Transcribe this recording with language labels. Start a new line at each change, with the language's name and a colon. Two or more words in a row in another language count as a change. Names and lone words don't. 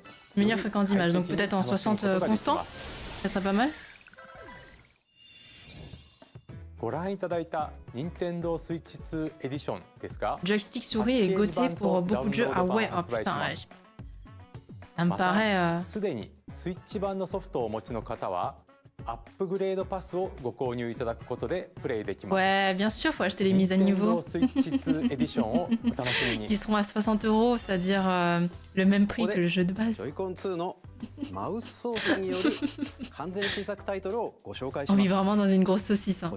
French: Meilleure fréquence d'image, donc peut-être en 60 constant. Ça serait pas mal.
Japanese: ご覧いただいた Nintendo Switch 2 エディションですが
French: Joystick souris et Gauthier pour beaucoup de jeux. Ah ouais, oh putain, ouais. Ça me
Japanese: また
French: paraît...
Japanese: すでにスイッチ版のソフトをお持ちの方はアップグレードパスをご購入いただくことでプレイできます。
French: Ouais, bien sûr, faut acheter les mises à niveau.
Japanese: Nintendo Switch 2 エディションをお楽しみに
French: Qui seront à 60 €, c'est-à-dire le même prix que le jeu de base.
Japanese: ジョイコン2のマウス操作による完全新作タイトルをご紹介し
French: On
Japanese: ま
French: vit
Japanese: す。
French: vraiment dans une grosse saucisse. Hein.